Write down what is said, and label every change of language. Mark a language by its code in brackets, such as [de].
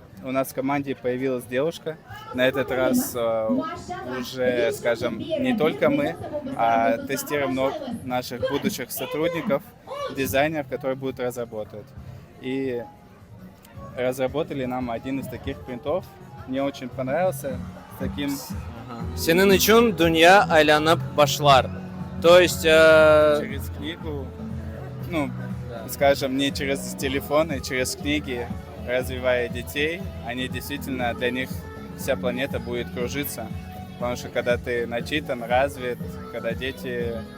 [ru] У нас в команде появилась девушка. На этот раз уже, скажем, не только мы, а тестируем наших будущих сотрудников, дизайнеров, которые будут разработать. И разработали нам один из таких принтов. Мне очень понравился. С таким... [crh] Сенин üçün dünya aylanıp başlar. [ru] То есть... Через книгу, ну, скажем, не через телефоны, через книги, развивая детей, они действительно, для них вся планета будет кружиться. Потому что когда ты начитан, развит, когда дети...